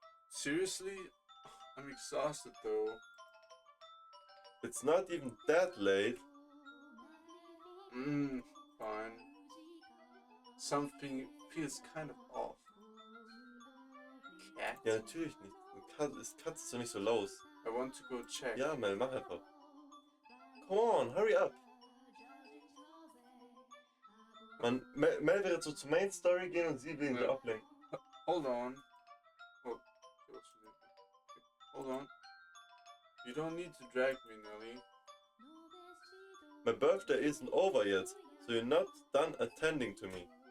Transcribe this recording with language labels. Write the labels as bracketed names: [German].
[English] Seriously? I'm exhausted though. It's not even that late. Fine. Something feels kind of off. Cat? [German] Ja, natürlich nicht. Katze ist doch nicht so los. [English] I want to go check. [German] Ja, Mel, mach einfach. [English] Come on, hurry up. [German] Man, Mel wird jetzt so zur Main Story gehen und sie will ihn so ablenken. [English] Hold on. Oh, hold on. You don't need to drag me, Nelly. My birthday isn't over yet, so you're not done attending to me.